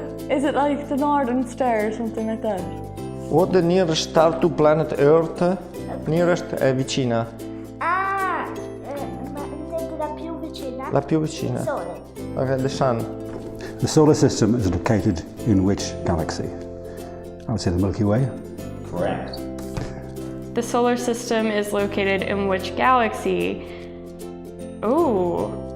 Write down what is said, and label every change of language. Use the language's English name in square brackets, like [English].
[English] Is it like the Northern Star or something like that? What the nearest star to planet Earth? [Italian] Nearest è vicina. Ma intendo la più vicina? La più vicina. Il Sole. [English] Okay, the sun. The solar system is located in which galaxy? I would say the Milky Way. Correct. The solar system is located in which galaxy? Oh.